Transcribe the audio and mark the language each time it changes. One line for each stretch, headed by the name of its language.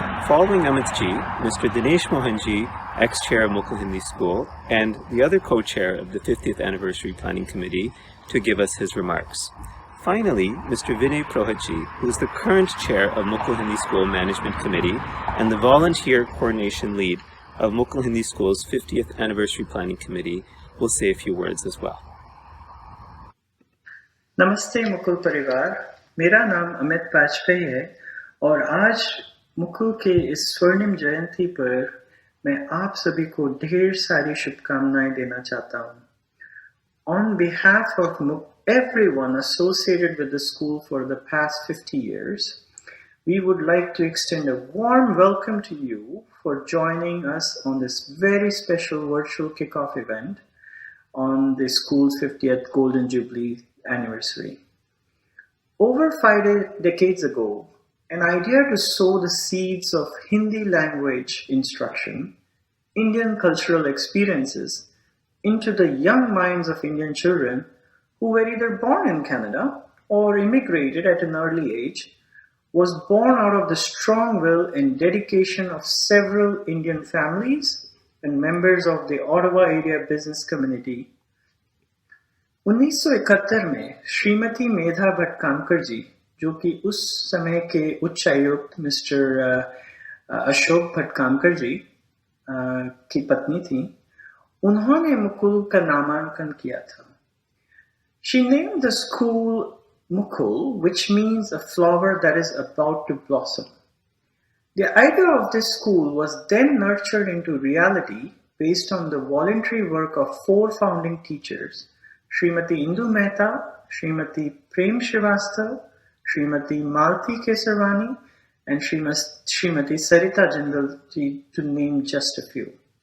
English: Following Amit ji, Mr. Dinesh Mohan ji, ex-chair of Mukull Hindi School, and the other co-chair of the 50th Anniversary Planning Committee, to give us his remarks. Finally, Mr. Vinay Prohat ji, who is the current chair of Mukull Hindi School Management Committee and the volunteer coordination lead of Mukull Hindi School's 50th Anniversary Planning Committee, will say a few words as well.
Hindi: नमस्ते मुकुल परिवार, मेरा नाम अमित वाजपेयी है और आज मुकुल के इस स्वर्णिम जयंती पर मैं आप सभी को ढेर सारी शुभकामनाएं देना चाहता हूं।
English: On behalf of everyone associated with the school for the past 50 years, we would like to extend a warm welcome to you for joining us on this very special virtual kickoff event on the school's 50th Golden Jubilee anniversary. Over 5 decades ago, an idea to sow the seeds of Hindi language instruction, Indian cultural experiences, into the young minds of Indian children who were either born in Canada or immigrated at an early age was born out of the strong will and dedication of several Indian families and members of the Ottawa area business community.
Hindi: 1971 में श्रीमती मेधा भटकामकर जी, जो कि उस समय के उच्च आयुक्त mister Ashok भटकामकर जी की पत्नी थी, उन्होंने मुकुल का नामांकन किया था.
English: She named the school Mukul, which means a flower that is about to blossom. The idea of this school was then nurtured into reality based on the voluntary work of 4 founding teachers, Srimati Indu Mehta, Srimati Prem Srivastava, Srimati Malti Kesarwani, and Srimati Sarita Jindal ji, to name just a few.